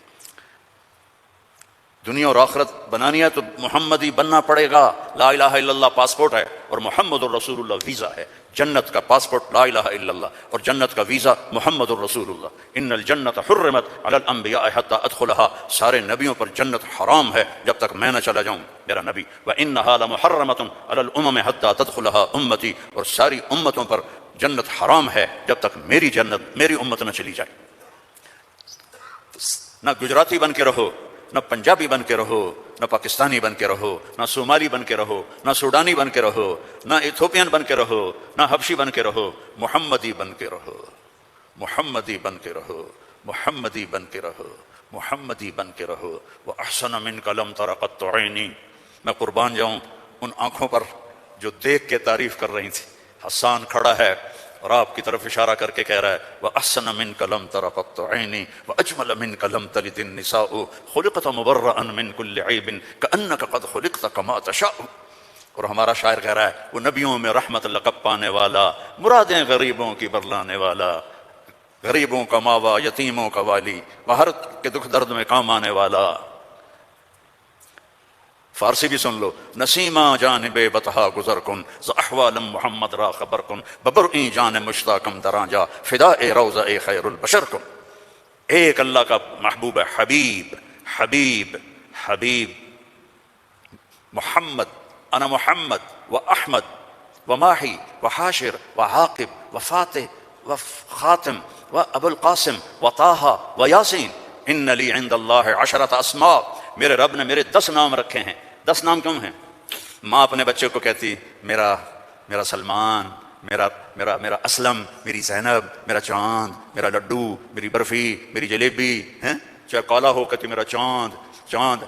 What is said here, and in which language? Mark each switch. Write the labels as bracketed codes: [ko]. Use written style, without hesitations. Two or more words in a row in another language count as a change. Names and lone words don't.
[ur] دنیا اور آخرت بنانی ہے تو محمدی بننا پڑے گا۔ [ar] لا الہ الا اللہ [ur] پاسپورٹ ہے اور [ar] محمد الرسول اللہ [ur] ویزا ہے۔ جنت کا پاسپورٹ [ar] لا الہ الا اللہ [ur] اور جنت کا ویزا [ar] محمد الرسول اللہ۔ ان الجنت حرمت علی الانبیاء حتی ادخلها، [ur] سارے نبیوں پر جنت حرام ہے جب تک میں نہ چلا جاؤں میرا نبی۔ [ar] وانها لمحرمۃ علی الامم حتی تدخلها امتی، [ur] اور ساری امتوں پر جنت حرام ہے جب تک میری جنت، میری امت نہ چلی جائے۔ نہ گجراتی بن کے رہو، نہ پنجابی بن کے رہو، نہ پاکستانی بن کے رہو، نہ صومالی بن کے رہو، نہ سوڈانی بن کے رہو، نہ ایتھوپین بن کے رہو، نہ حبشی بن کے رہو، محمدی بن کے رہو، محمدی بن کے رہو، محمدی بن کے رہو، محمدی بن کے رہو۔ [ar] وَأَحْسَنَ مِنْكَ لَمْ تَرَ قَطُّ عَيْنِي، [ur] میں قربان جاؤں ان آنکھوں پر جو دیکھ کے تعریف کر رہی تھی۔ حسان کھڑا ہے اور آپ کی طرف اشارہ کر کے کہہ رہا ہے [ar] وَأَحْسَنَ مِنْكَ لَمْ تَرَ قَطُّ عَيْنِي وَأَجْمَلَ مِنْكَ لَمْ تَلِدِ النِّسَاءُ خُلِقْتَ مُبَرَّأً مِنْ كُلِّ عَيْبٍ كَأَنَّكَ قَدْ خُلِقْتَ كَمَا تَشَاءُ۔ [ur] اور ہمارا شاعر کہہ رہا ہے وہ نبیوں میں رحمت لقب پانے والا، مرادیں غریبوں کی برلانے والا، غریبوں کا ماوا، یتیموں کا والی، باہر کے دکھ درد میں کام آنے والا۔ فارسی بھی سن لو، [fa] نسیمہ جانب بطحا گزر کن ز احوالم محمد را خبر کن ببرئی جان مشتاقم دراں جا فداء روضہ خیر البشر کن۔ [ur] ایک اللہ کا محبوب ہے، حبیب حبیب حبیب محمد، [ar] انا محمد و احمد و ماہی و حاشر و عاقب و فاتح و خاتم و ابو القاسم و طٰہٰ و یاسین۔ ان لی عند اللہ عشرۃ اسماء، [ur] میرے رب نے میرے 10 نام رکھے ہیں۔ 10 نام کیوں ہیں؟ ماں اپنے بچے کو کہتی میرا سلمان، میرا اسلم، میری زینب، میرا چاند، میرا لڈو، میری برفی، میری جلیبی، ہیں چاہے کالا ہو کہتی میرا چاند چاند۔